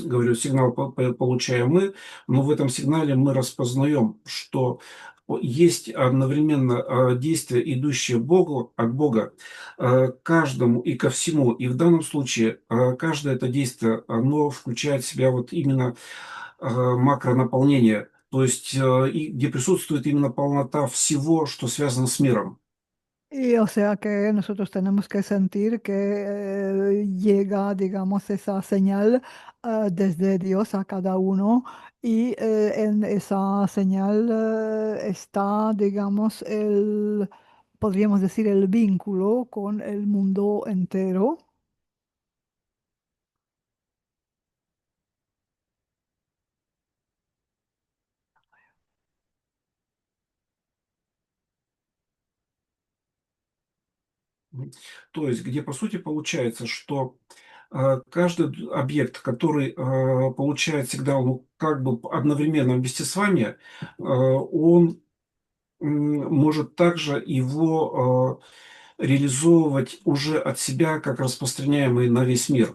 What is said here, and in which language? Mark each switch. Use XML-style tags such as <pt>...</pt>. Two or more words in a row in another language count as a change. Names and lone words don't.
<ru>говорю, сигнал получаем мы, но в этом сигнале мы распознаем, что есть одновременно действие, идущее Богу, от Бога, к каждому и ко всему. И в данном случае каждое это действие, оно включает в себя вот именно макронаполнение, то есть и где присутствует именно полнота всего, что связано с миром.</ru> <es>Y o sea que nosotros tenemos que sentir que llega, digamos, esa señal desde Dios a cada uno y en esa señal está, digamos, podríamos decir, el vínculo con el mundo entero. Мгм.</es> <ru>То есть, где, по сути, получается, что каждый объект, который получает сигнал, ну, как бы одновременно вместе с вами, он может также его реализовывать уже от себя, как распространяемый на весь мир.</ru>